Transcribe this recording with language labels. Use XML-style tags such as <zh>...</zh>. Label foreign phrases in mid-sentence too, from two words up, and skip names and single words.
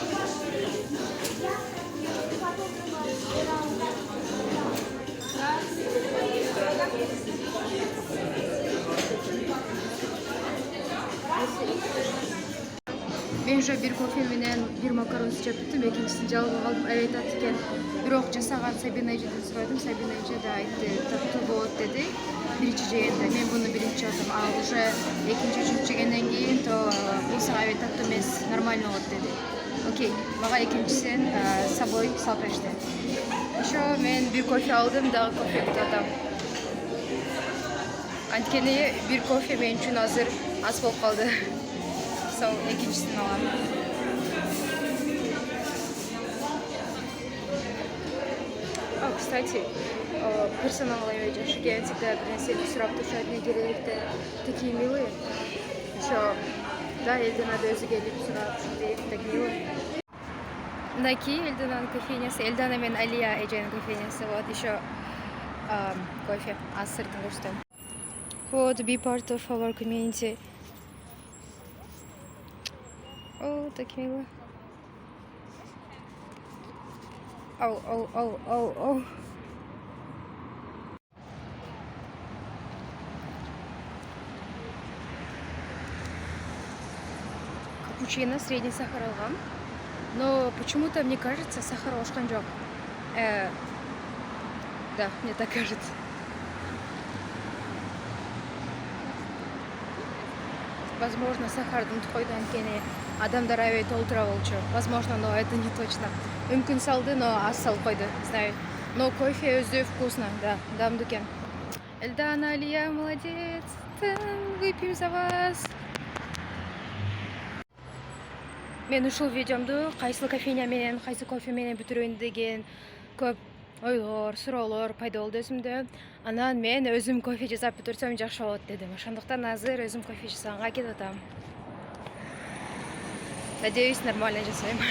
<ky>Мен уже бир кофе менен бир макарон жеп бүттүм, экинчисин жалгап калдым. Аябай татты экен. Бирок жасаган Сабина эжеден сурадым. Сабина эже да айтты, таттуу болот деди. Биринчи жегенде мен буну биринчи жадым. А уже экинчи, үчүнчү жегенден кийин то бул аябай таттуу эмес, нормально болот деди. Окей, мага экинчисин</ky> <ru>с собой</ru> <ky>салып беришти. Еще мен бир кофе алдым, дагы кофе күтүп атам. Анткени бир кофе мен үчүн азыр аз болуп калды. Экинчисин алам. Кстати, персонал аябай жакшы экен, всегда бир нерсени сурап турушат, эмне керек деп.</ky> <ru>Такие милые.</ru> <ky>Еще да, Эльданада өзү келип сурап, ушундай</ky> <ru>так милый.</ru> <ky>Мындан кийин Эльдананын кофейнясы, Эльдана менен Алия эженин кофейнясы.</ky> <ru>Вот еще кофе,</ru> <ky>аз сыртын көрсөтөм.</ky> <ru>Вот,</ru> <en>be part of our community.</en> <ru>О, так мило. Оу. Капучино средний сахар алгам. Но почему-то мне кажется,</ru> <ky>сахар ошкан жок.</ky> <ru>Да, мне так кажется. Возможно,</ru> <ky>сахардын тойдан кене адамдар аябай толтура болчу.</ky> <ru>Возможно, но это не точно.</ru> <ky>Мүмкүн салды, но аз салып койду,</ky> <ru>знаю.</ru> <ky>Но кофе өзү вкусно, да, дамдуу экен. Эльдана, Алия,</ky> <ru>молодец. Выпьем за вас.</ru> <ky>Мен ушул видеомду кайсы кофейня менен, кайсы кофе менен бүтүрөйүн деген көп ойлор, суроолор пайда болду өзүмдө. Анан мен өзүм кофе жасап бүтүрсөм жакшы болот дедим. Ошондуктан азыр өзүм кофе жасаганга кетип атам.</ky> <ru>Надеюсь, нормально</ru> <ky>жасайм.</ky>